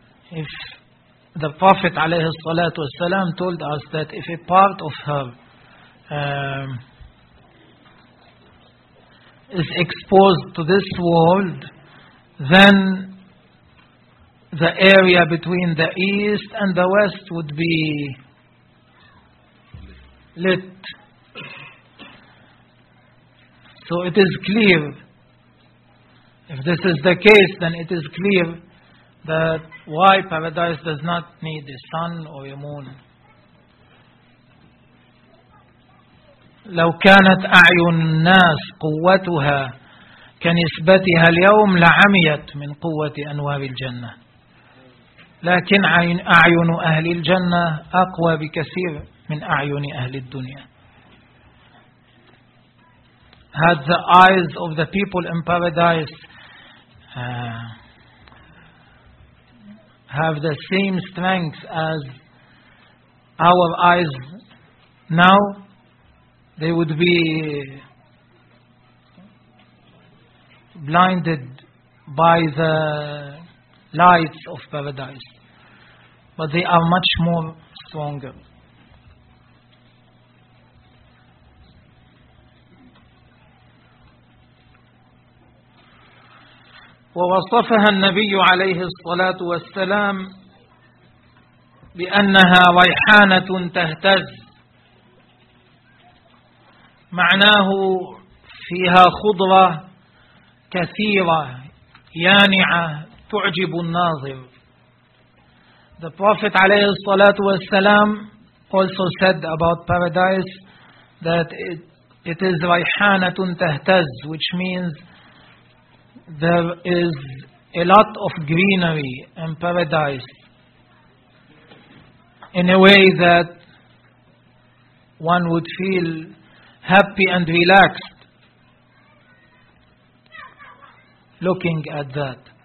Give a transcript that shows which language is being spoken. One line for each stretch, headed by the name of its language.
English: If the Prophet
Arabic: عليه الصلاة والسلام
English: told us that if a part of her is exposed to this world, then the area between the east and the west would be lit. So it is clear, if this is the case, then it is clear that why paradise does not need a sun or a moon.
Arabic: لو كانت أعين الناس قوتها كنسبتها اليوم لعميت من قوة أنوار الجنة. لكن أعين أهل الجنة أقوى بكثير من أعين أهل الدنيا.
English: Had the eyes of the people in paradise have the same strength as our eyes now, they would be blinded by the lights of paradise. But they are much more stronger.
Arabic: ووصفها النبي عليه الصلاة والسلام بأنها ريحانة تهتز، معناه فيها خضرة كثيرة يانعة تعجب الناظر.
English: The Prophet
Arabic: عليه الصلاة والسلام
English: also said about paradise that it is
Arabic: ريحانة تهتز,
English: which means there is a lot of greenery in paradise in a way that one would feel happy and relaxed looking at that.